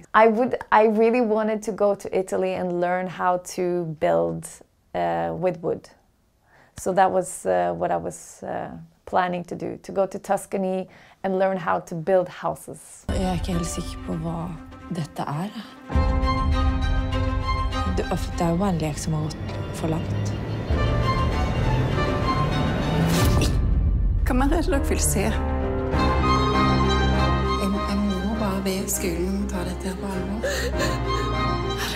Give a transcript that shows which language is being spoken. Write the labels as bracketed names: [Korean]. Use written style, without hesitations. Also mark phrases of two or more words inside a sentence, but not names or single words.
[English] I really wanted to go to Italy and learn how to build with wood. So that was what I was planning to do, to go to Tuscany and learn how to build houses. [Norwegian] Jeg er ikke helt sikker på hva dette er. Det er jo bare en lek som har gått for langt. Hva mer er det dere vil se? Jeg må bare be skolen om å ta dette på alvor.